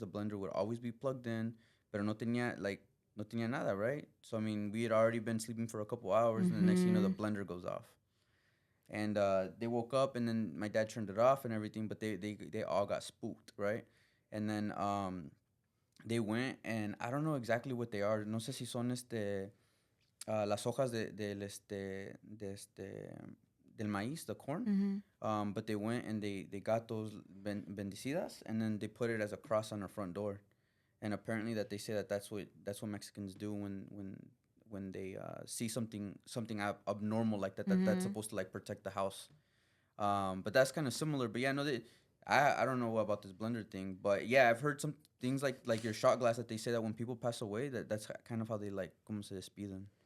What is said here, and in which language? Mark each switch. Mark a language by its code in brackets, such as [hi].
[en] The blender would always be plugged in, [es] pero no tenía nada, [en] right? So I mean, we had already been sleeping for a couple hours, and the next thing you know, the blender goes off. And they woke up, and then my dad turned it off and everything, but they all got spooked, right? And then they went, and I don't know exactly what they are. [es] No sé si son las hojas del maíz, [en] the corn. But they went and they got those bendecidas, and then they put it as a cross on our front door. And apparently that they say that's what Mexicans do when they see something abnormal like that, that's supposed to like protect the house. But that's kind of similar. But yeah, no, I don't know about this blender thing, but yeah, I've heard some things like your shot glass that they say that when people pass away, that's kind of how they like [es] como se despiden.